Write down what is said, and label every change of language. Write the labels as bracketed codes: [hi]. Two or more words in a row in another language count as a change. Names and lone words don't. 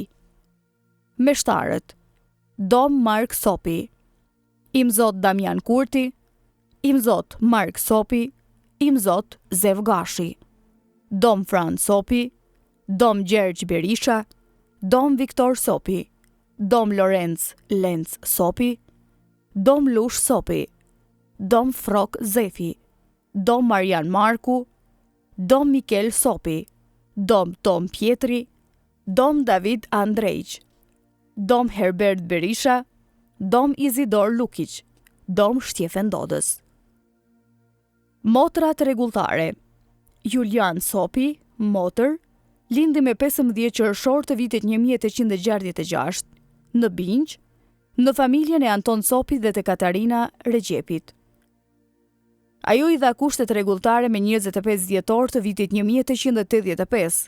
[sq] Meshtarët: Dom Mark Sopi, Imzot Damian Kurti, Imzot Mark Sopi, Imzot Zev Gashi, Dom Fran Sopi, Dom Gjergj Berisha, Dom Viktor Sopi, Dom Lorenz Lenz Sopi, Dom Lush Sopi, Dom Frok Zefi, Dom Marian Marku, Dom Mikel Sopi, Dom Tom Pietri, Dom David Andrejq, Dom Herbert Berisha, Dom Izidor Lukic, Dom Shtjefen Dodës. Motrat rregulltare: Julian Sopi, motër, lindi me 15 qershor të vitit 1866, në Binq, në familjen e Anton Sopit dhe të Katarina Regjepit. Ajo i dha kushtet rregulltare me 25 dhjetor të vitit 1885.